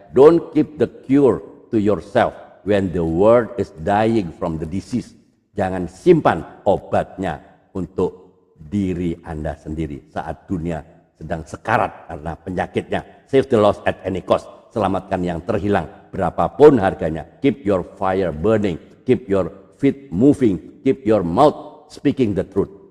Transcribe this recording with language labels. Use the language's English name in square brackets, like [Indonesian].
[English] Don't keep the cure to yourself when the world is dying from the disease. [Indonesian] Jangan simpan obatnya untuk diri Anda sendiri saat dunia sedang sekarat karena penyakitnya. [English] Save the lost at any cost. [Indonesian] Selamatkan yang terhilang berapapun harganya. [English] Keep your fire burning. Keep your feet moving. Keep your mouth speaking the truth.